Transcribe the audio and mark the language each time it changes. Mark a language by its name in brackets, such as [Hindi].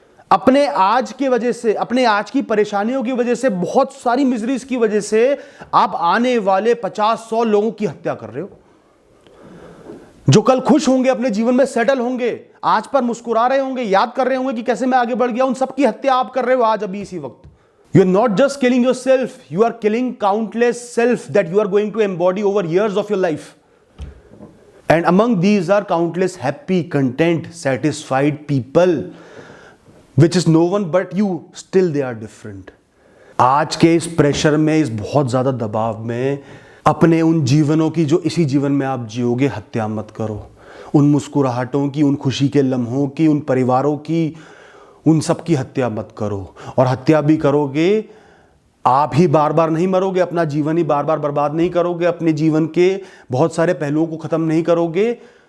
[Hindi] अपने आज की वजह से, अपने आज की परेशानियों की वजह से, बहुत सारी मिजरीज की वजह से आप आने वाले 50-100 लोगों की हत्या कर रहे हो, जो कल खुश होंगे, अपने जीवन में सेटल होंगे, आज पर मुस्कुरा रहे होंगे, याद कर रहे होंगे कि कैसे मैं आगे बढ़ गया। उन सबकी हत्या आप कर रहे हो आज, अभी इसी वक्त। [English] You are not just killing yourself, you are killing countless self that you are going to embody over years of your life. And among these are countless happy, content, satisfied people, which is no one but you. Still they are different. [Hindi] आज के इस pressure में, इस बहुत ज्यादा दबाव में, अपने उन जीवनों की जो इसी जीवन में आप जियोगे, हत्या मत करो। उन मुस्कुराहटों की, उन खुशी के लम्हों की, उन परिवारों की, उन सब की हत्या मत करो। और हत्या भी करोगे, आप ही बार बार नहीं मरोगे, अपना जीवन ही बार बार बर्बाद नहीं करोगे, अपने जीवन के बहुत सारे पहलुओं को खत्म नहीं करोगे।